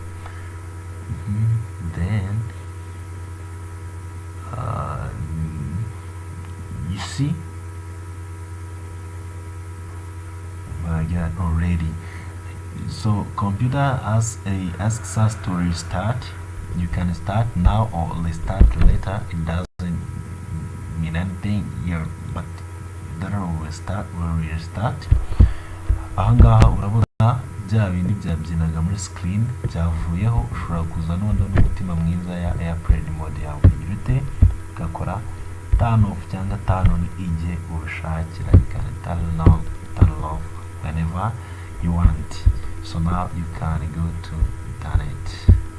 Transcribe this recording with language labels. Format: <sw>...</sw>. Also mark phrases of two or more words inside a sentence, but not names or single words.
<en>Then you see, my god, already. So computer asks us to restart. You can start now or restart later. It doesn't mean anything here, but then we'll restart.</en> <rw>Ahangaha urabona bya bindi byabyinaga muri screen byavuyeho. Ushobora kuza none n'umutima mwiza ya</rw> <en>airplane mode</en> <rw>yawe yirute gakora</rw> <en>turn off</en> <rw>cyangwa</rw> <en>turn on</en> <rw>igihe ubishakira.</rw> <en>You can turn on, turn off whenever you want. So now you can go to internet.</en>